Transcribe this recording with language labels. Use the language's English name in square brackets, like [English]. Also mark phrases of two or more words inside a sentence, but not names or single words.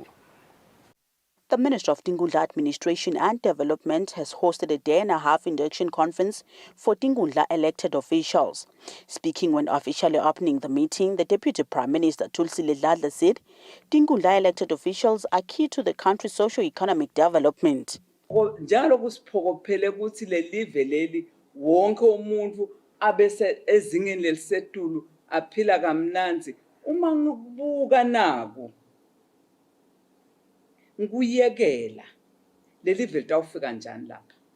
[English] The Minister of Tingundla Administration and Development has hosted a day-and-a-half induction conference for Tingundla elected officials. Speaking when officially opening the meeting, the Deputy Prime Minister Thulisile Dladla said Tingundla elected officials are key to the country's socio-economic development. [Swati] Njalo kusiphokophele ukuthi lelive leli wonke umuntu abese ezingeni lelisetulu aphila kamnanzi uma ngikubuka nako ngikuyekela leli vele litawufika njani lapha.